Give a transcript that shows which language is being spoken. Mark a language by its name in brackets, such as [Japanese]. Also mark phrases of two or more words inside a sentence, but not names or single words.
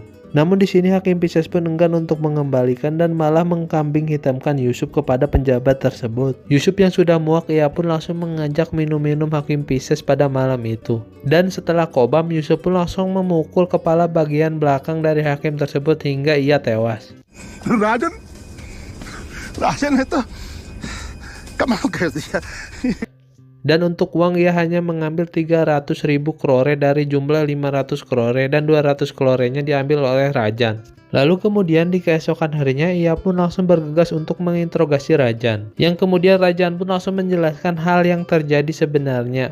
[Indonesian] Namun di sini Hakim Pisces pun enggan untuk mengembalikan dan malah mengkambing hitamkan Yusuf kepada penjabat tersebut. Yusuf yang sudah muak ia pun langsung mengajak minum-minum Hakim Pisces pada malam itu. Dan setelah kobam, Yusuf pun langsung memukul kepala bagian belakang dari Hakim tersebut hingga ia tewas. [Hindi] राजन है तो कमाल कर दिया. [Indonesian] Dan untuk uang ia hanya mengambil 300.000 crore dari jumlah 500 crore, dan 200 crorenya diambil oleh Rajan. Lalu kemudian di keesokan harinya ia pun langsung bergegas untuk menginterogasi Rajan. Yang kemudian Rajan pun langsung menjelaskan hal yang terjadi sebenarnya.